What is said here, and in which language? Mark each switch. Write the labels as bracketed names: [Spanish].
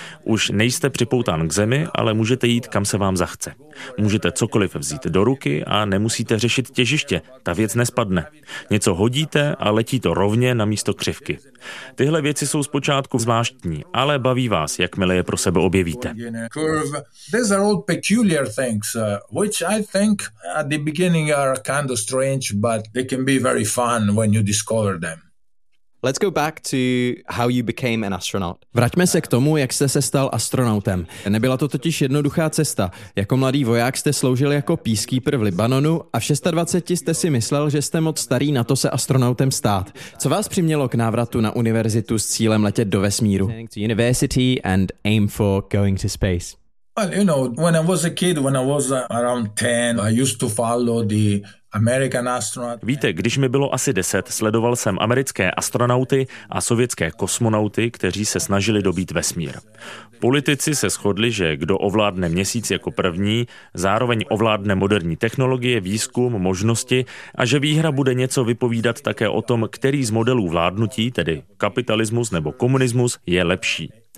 [Czech] Už nejste připoután k Zemi, ale můžete jít, kam se vám zachce. Můžete cokoliv vzít do ruky a nemusíte řešit těžiště, ta věc nespadne. Něco hodíte a letí to rovně na místo křivky. Tyhle věci jsou zpočátku zvláštní, ale baví vás, jakmile je pro sebe objevíte. [English] Which I think at the beginning are kind of strange, but they can be very fun when you discover them. Let's go back to how you became an astronaut. [Czech] Vraťme se k tomu, jak jste se stal astronautem. Nebyla to totiž jednoduchá cesta. Jako mladý voják jste sloužil jako peacekeeper v Libanonu a v 26 jste si myslel, že jste moc starý na to se astronautem stát. Co vás přimělo k návratu na univerzitu s cílem letět do vesmíru? [English] University and aim for going to space. Well, you know, when I was a kid, when I was around 10, I used to follow the American astronaut. [Czech] Víte, když mi bylo asi 10, sledoval jsem americké astronauty a sovětské kosmonauty, kteří se snažili dobít vesmír. Politici se shodli, že kdo ovládne měsíc jako první, zároveň ovládne moderní technologie, výzkum, možnosti a že výhra bude něco vypovídat také o tom, který z modelů vládnutí, tedy kapitalismus nebo komunismus, je lepší.